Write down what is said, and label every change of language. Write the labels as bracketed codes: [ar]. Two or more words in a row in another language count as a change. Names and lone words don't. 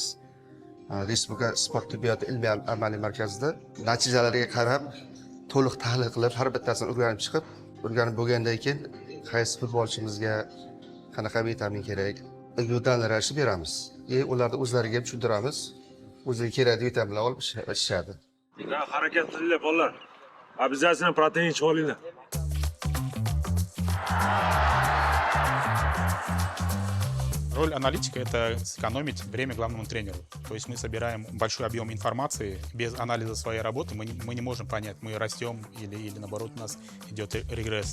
[uz] Respublika sport tibbiyoti ilmiy amaliy markazida natijalarga qarab to'liq tahlil qilib, har bittasini o'rganib chiqib, o'rganib bo'lgandan keyin qaysi futbolchimizga qanaqa vitamin kerak, yo'nalishni beramiz. Ularni o'zlariga ham tushuntiramiz. O'ziga kerakli vitaminlar olib ishlaydi. Harakat qilinglar bolalar. Обязательно protein ichib olinglar. [ru] Роль аналитика – это сэкономить время главному тренеру. То есть мы собираем большой объем информации. Без анализа своей работы мы не можем понять, мы растем или наоборот у нас идет регресс.